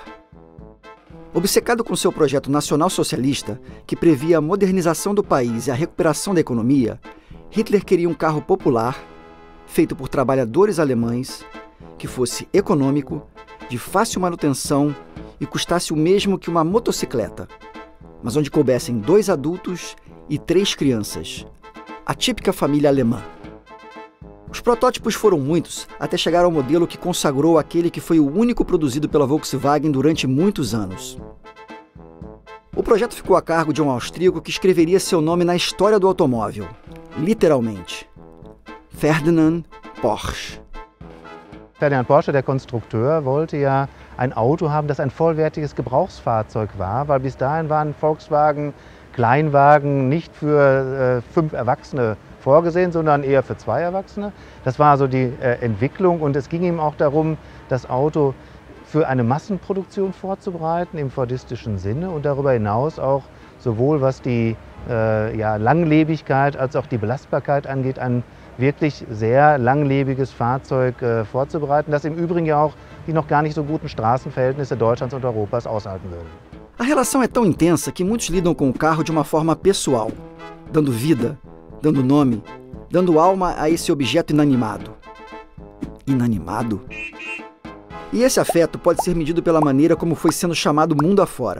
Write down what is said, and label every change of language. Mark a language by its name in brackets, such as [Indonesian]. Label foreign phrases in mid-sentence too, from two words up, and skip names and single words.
[Portuguese] Obcecado com seu projeto nacional-socialista, que previa a modernização do país e a recuperação da economia, Hitler queria um carro popular, feito por trabalhadores alemães, que fosse econômico, de fácil manutenção e custasse o mesmo que uma motocicleta, mas onde coubessem 2 adultos e 3 crianças, a típica família alemã. Os protótipos foram muitos, até chegar ao modelo que consagrou aquele que foi o único produzido pela Volkswagen durante muitos anos. O projeto ficou a cargo de um austríaco que escreveria seu nome na história do automóvel, literalmente: Ferdinand Porsche. [German] Ferdinand Porsche, der Konstrukteur, wollte ja ein Auto haben, das ein vollwertiges Gebrauchsfahrzeug war, weil bis dahin waren Volkswagen Kleinwagen nicht für 5 Erwachsene vorgesehen, sondern eher für 2 Erwachsene. Das war also die Entwicklung, und es ging ihm auch darum, das Auto für eine Massenproduktion vorzubereiten im fordistischen Sinne und darüber hinaus auch sowohl was die Langlebigkeit als auch die Belastbarkeit angeht, ein wirklich sehr langlebiges Fahrzeug vorzubereiten, das im Übrigen ja auch die noch gar nicht so guten Straßenverhältnisse Deutschlands und Europas aushalten würde. [Portuguese] A relação é tão intensa que muitos lidam com o carro de uma forma pessoal, dando vida, dando nome, dando alma a esse objeto inanimado. Inanimado? E esse afeto pode ser medido pela maneira como foi sendo chamado mundo afora.